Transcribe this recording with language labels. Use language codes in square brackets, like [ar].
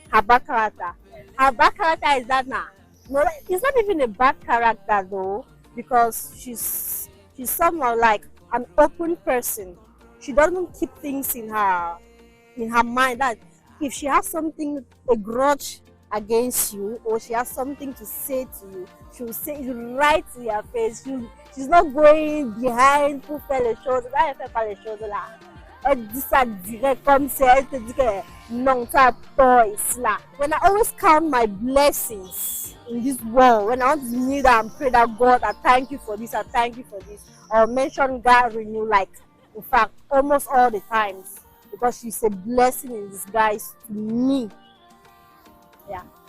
[en] Her bad character is that now. No, it's not even a bad character though, because she's somehow like an open person. She doesn't keep things in her mind. That if she has something, a grudge against you, or she has something to say to you, she will say it right to your face. She's not going behind [fr] pour faire les choses. Là, elle fait pas les choses là. Elle dit ça direct comme c'est. Elle te dit que non, tu as tort ici là. [en] When I always count my blessings in this world, when I want to kneel down and pray that God, I thank you for this, I thank you for this, or mention God renew, like In fact, almost all the times, because she's a blessing in disguise to me. Yeah.